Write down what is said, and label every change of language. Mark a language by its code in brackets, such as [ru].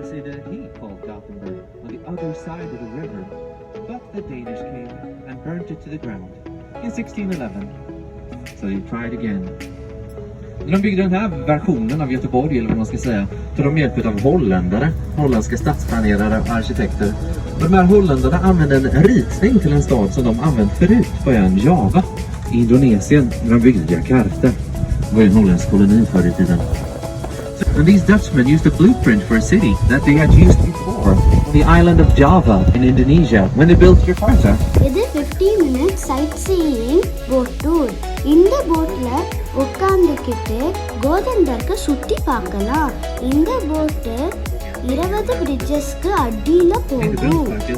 [en] See the heat called Gothenburg on the other side of the river, but the Danish came and burnt it to the ground in 1611. So they tried again. [sv] De byggde den här versionen av Göteborg, eller vad man ska säga, tog de hjälp av holländare, holländska stadsplanerare och arkitekter. Och de här holländarna använde en ritning till en stad som de använt förut på ön Java i Indonesien när de byggde Jakarta. Det var en holländsk koloni förr i tiden. [en] And these Dutchmen used a blueprint for a city that they had used before on the island of Java in Indonesia when they built Jakarta. [ta] இது [en] 15 minutes sightseeing boat tour. [ta] இந்த போட்ல உட்கார்ந்துக்கிட்டு கோதன்பர்க்க சுத்தி பார்க்கலாம். இந்த boat 20 bridgesக்கு அடியில போகும்.